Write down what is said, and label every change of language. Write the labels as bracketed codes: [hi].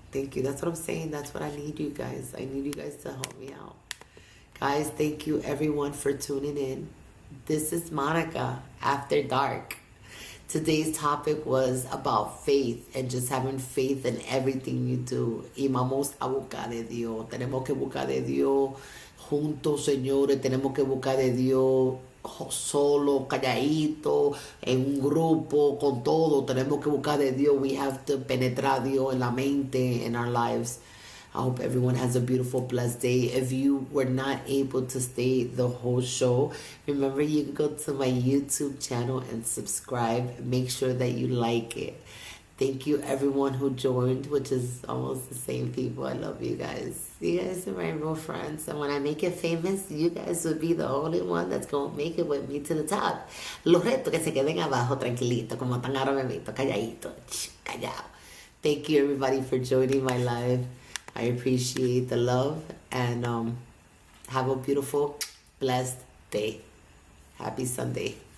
[en] Thank you. That's what I'm saying. That's what I need you guys. I need you guys to help me out. Guys, thank you everyone for tuning in. This is Monica After Dark. Today's topic was about faith and just having faith in everything you do. [es] Y vamos a buscar de Dios. Tenemos que buscar de Dios juntos, señores. Tenemos que buscar de Dios solo, calladito, en un grupo, con todo. Tenemos que buscar de Dios. [en] We have to [es] penetrar Dios en la mente, [en] in our lives. I hope everyone has a beautiful, blessed day. If you were not able to stay the whole show, remember you can go to my YouTube channel and subscribe. Make sure that you like it. Thank you everyone who joined, which is almost the same people. I love you guys. You guys are my real friends. And when I make it famous, you guys will be the only one that's going to make it with me to the top. [es] Los reto que se queden abajo tranquilito, como tan ahora me meto, calladito, callado. [en] Thank you everybody for joining my live. I appreciate the love, and have a beautiful, blessed day. Happy Sunday.